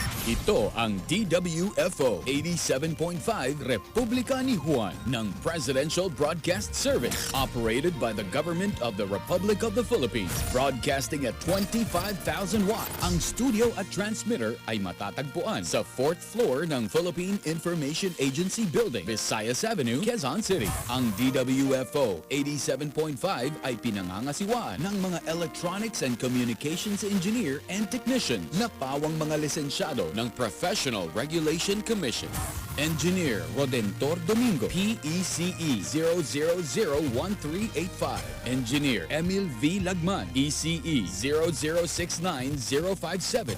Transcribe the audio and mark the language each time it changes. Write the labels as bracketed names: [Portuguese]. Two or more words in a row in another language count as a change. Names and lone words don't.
[Filipino] Ito ang DWFO 87.5 Republika ni Juan ng Presidential Broadcast Service, [English] operated by the Government of the Republic of the Philippines. Broadcasting at 25,000 watts. [Filipino] Ang studio at transmitter ay matatagpuan sa 4th floor ng Philippine Information Agency Building, Visayas Avenue, Quezon City. Ang DWFO 87.5 ay pinangangasiwaan ng mga [English] electronics and communications engineer and technician [Filipino] na pawang mga lisensyado ng Professional Regulation Commission. Engineer Rodentor Domingo, PECE 0001385. Engineer Emil V. Lagman, ECE 0069057.